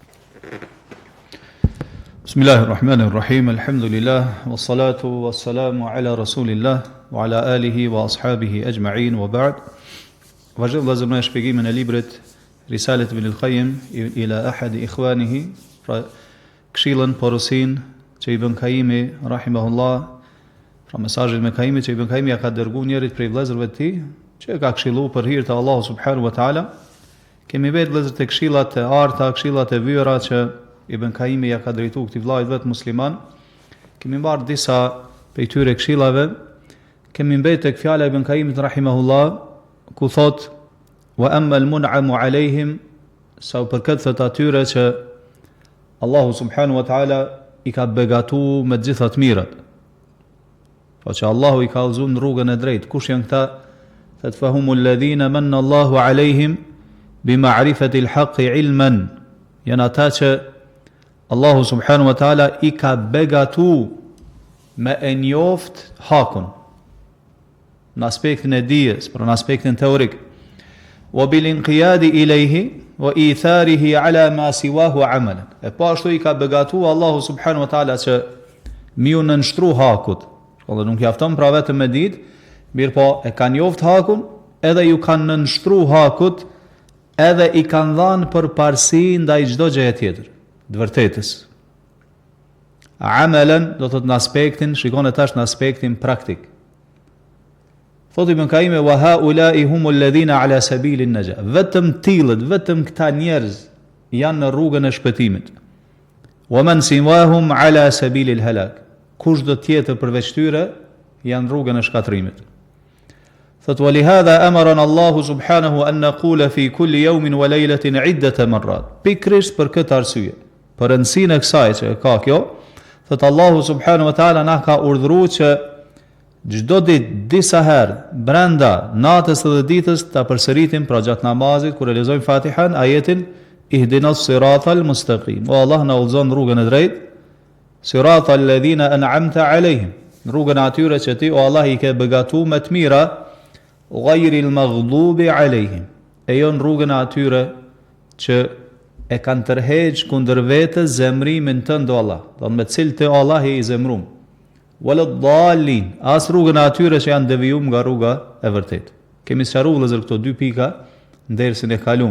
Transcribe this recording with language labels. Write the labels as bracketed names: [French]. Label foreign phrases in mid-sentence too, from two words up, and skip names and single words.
[Arabic] بسم الله الرحمن الرحيم. الحمد لله والصلاة والسلام على رسول الله وعلى آله وأصحابه أجمعين وبعد. [Albanian] Vazhdojmë vëllezër me shpjegimin e librit Risalet ibn al-Qayyim ila ahad ikhwanihi, pra këshillën, porosin që Ibn Qayyimi rahimahullah, pra mesazhin me Qayyimi që Ibn Qayyimi ja ka dërguar njërit prej vëllezërve të tij, që ka këshilluar për hir të Allahut [Arabic] سبحانه وتعالى. [Albanian] Kemi vetë vëllezër të këshillat e arta, këshillat e vyera që Ibn Qayyimi ja ka drejtuar këtij vllajt vetë musliman. Kemi marrë disa prej tyre këshillave. Kemi mbetë tek fjala e Ibn Qayyimit rahimahullah, ku thot: [Arabic] "وأما المنعم عليهم", [Albanian] sa për këtë thot atyre që Allahu [Arabic] سبحانه وتعالى [Albanian] i ka begatuar me të gjitha të mirat. Po që Allahu i ka udhëzuar në rrugën e drejtë. Kush janë këta? Thot: [Arabic] "فهم الذين منّ الله عليهم بمعرفة الحق علما", [Albanian] janë ata që Allahu [Arabic] سبحانه وتعالى [Albanian] i ka begatu me e njoft hakun në aspektin e dijes, për në aspektin teorik. [Arabic] وبالانقياد إليه وإيثاره على ما سواه عملا. [Albanian] E po ashtu i ka begatu Allahu [Arabic] سبحانه وتعالى [Albanian] që miu nënshtru hakut. Dhe nuk jafton pra vetëm me ditë, mirë po e kanë njoft hakun, edhe ju kanë nënshtru hakut, edhe i kanë dhanë përparësi ndaj çdo gjëje tjetër, të vërtetës. Amalan do thot në aspektin, shikon e tash në aspektin praktik. [Arabic] Thot Ibn Qayyim: "وهؤلاء هم الذين على سبيل النجاة." [Albanian] Vetëm tillët, vetëm këta njerëz janë në rrugën e shpëtimit. [Arabic] "ومن سواهم على سبيل الهلاك." [Albanian] Kush do tjetër përveç tyre janë rrugën e shkatrimit. Thot: [Arabic] "ولهذا أمرنا الله سبحانه أن نقول في كل يوم وليلة عدة مرات." [Albanian] Pikrisht për këtë arsye, për rëndësinë e kësaj që ka kjo, thot Allahu [Arabic] سبحانه وتعالى [Albanian] na ka urdhëruar që çdo ditë disa herë brenda natës dhe ditës ta përsëritim pra gjatë namazit kur lexojmë Fatihan ajetin [Arabic] اهدنا الصراط المستقيم. [Albanian] O Allah, na udhëzon rrugën e drejtë, [Arabic] صراط الذين أنعمت عليهم, [Albanian] rrugën e atyre që ti o Allah i ke begatuar me të mira, [Arabic] غير المغضوب عليهم, [Albanian] e jo rrugën e atyre që e kanë tërheq kundër vetes zemrimin tënd o Allah, do me cilë të Allah i zemrum. [Arabic] ولا الضالين, [Albanian] as rrugën e atyre që janë devijuar nga rruga e vërtetë. Kemi sqaruar vëllezër këto dy pika në dersin e kaluar.